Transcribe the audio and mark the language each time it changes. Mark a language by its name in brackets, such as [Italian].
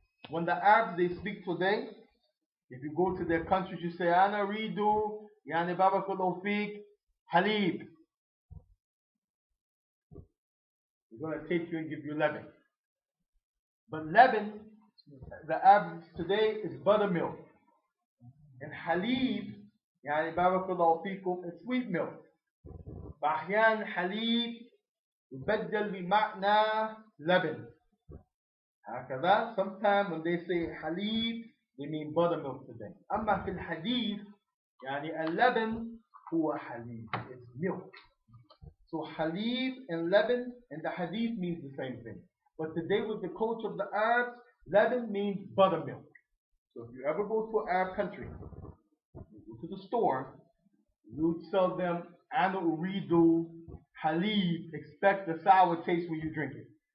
[English] When the Arabs, they speak today, if you go to their countries, you say, [Arabic] Ana ridu, yani barakallahu feek, [English] halib. We're going to take you and give you Lebanon. But Lebanon, the Arabs today, is buttermilk. And halib, [Arabic] yani barakallahu feekum, [English] is sweet milk. [Arabic] فأحيانا حليب يبدل بمعنى لبن. هكذا. [English] Sometimes when they say halib, they mean buttermilk today. [Arabic] أما في الحديث يعني اللبن هو حليب. [English] It's milk. So halib and leban and the hadith means the same thing. But today with the culture of the Arabs, leban means buttermilk. So if you ever go to an Arab country, you go to the store, you sell them [Arabic] ana uridu halib, [English] expect the sour taste when you drink it.